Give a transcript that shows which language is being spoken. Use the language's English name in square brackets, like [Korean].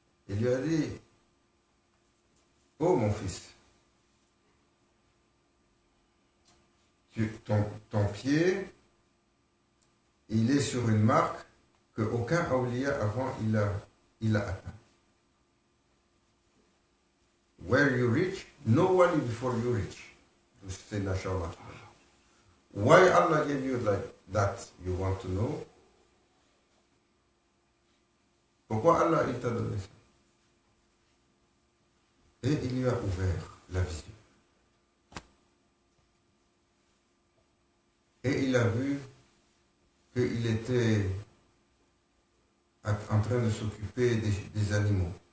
[French] Il lui a dit, oh mon fils, ton pied, il est sur une marque qu'aucun awliya avant il a atteint. [English] Where you reach, no one before you reach. [French] C'est Nashallah. [English] Why Allah gave you like that, you want to know? [French] Pourquoi Allah il t'a donné ça? Et il lui a ouvert la vision. Et il a vu qu'il était en train de s'occuper des animaux.